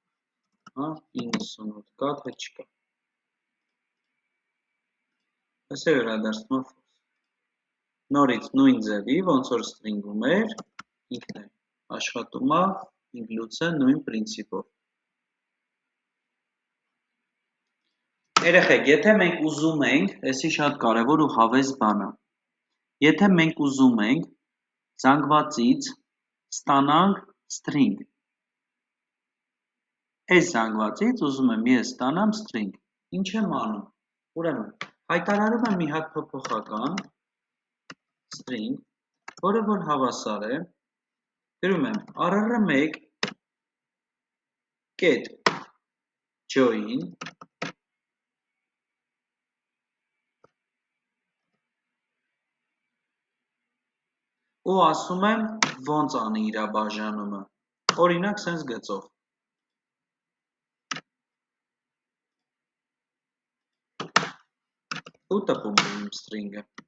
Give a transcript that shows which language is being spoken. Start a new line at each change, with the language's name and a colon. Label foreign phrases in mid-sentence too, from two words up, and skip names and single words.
Armenian: 98 կա, թե չկա, այս է վերադարձնում է false, նորից նույն ձևի, ոնց որ string-ում էր, ինքն է աշխատում է, includes-ը նույն պրինցիպով, երեխեք, եթե մենք ուզում ենք, էսի շատ կարևոր ու հավես բան է, եթե մենք ուզում ենք զանգվածից ստանանք string, այս զանգվածից ուզում եմ ես ստանամ string, ինչ եմ անում, ուրեմն, հայտարարում եմ մի հատ փոփոխական string, որը որ հավասար է, գրում եմ RR1
English: get join
Armenian: ու ասում եմ ոնց անի իր բաժանումը, օրինակ սենց գծով, ու տպում եմ իմ string-ը,